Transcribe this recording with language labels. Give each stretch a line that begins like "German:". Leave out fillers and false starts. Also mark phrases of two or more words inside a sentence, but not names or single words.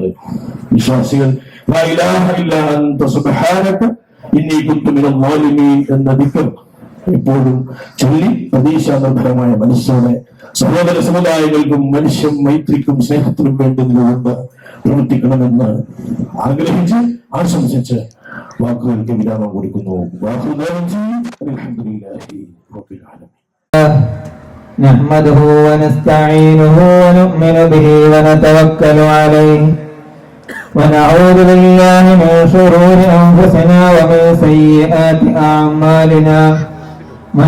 Malayalam: വിശ്വാസികൾ
Arabic: لا إله إلا أنت سبحانك إني كنت من الظالمين
Malayalam: എന്ന ദിക്ർ എപ്പോഴും ചൊല്ലി പ്രതീക്ഷാനിർഭരമായ മനസ്സോടെ സഹോദര സമുദായങ്ങൾക്കും മനുഷ്യ മൈത്രിക്കും സ്നേഹത്തിനും വേണ്ടുന്നതുകൊണ്ട് പ്രവർത്തിക്കണമെന്ന് ആഗ്രഹിച്ച് ആശംസിച്ച് വാക്കുകൾക്ക് വിരാമം കൊടുക്കുന്നു.
Arabic: نحمده ونستعينه ونؤمن به ونتوكل عليه ونعوذ بالله من شرور أنفسنا ومن سيئات أعمالنا من